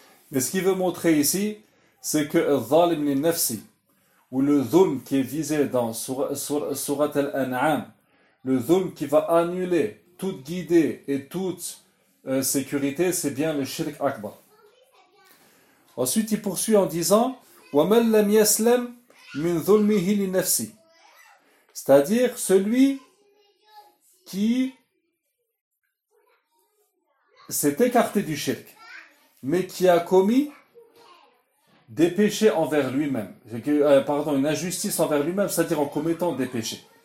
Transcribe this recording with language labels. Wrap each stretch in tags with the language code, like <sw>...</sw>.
<fr>Mais ce qu'il veut montrer ici, c'est que Zalim nafsi, ou le dhulm qui est visé dans Surat Al-An'am, le dhulm qui va annuler toute guidée et toute sécurité, c'est bien le shirk akbar. Ensuite, il poursuit en disant</fr> <ar>وَمَنْ لَمْ يَسْلَمْ مِنْ ظُلْمِهِ لِنَفْسِهِ.</ar> <fr>C'est-à-dire celui qui s'est écarté du shirk, mais qui a commis des péchés envers lui-même, pardon, une injustice envers lui-même, c'est-à-dire en commettant des péchés.</fr>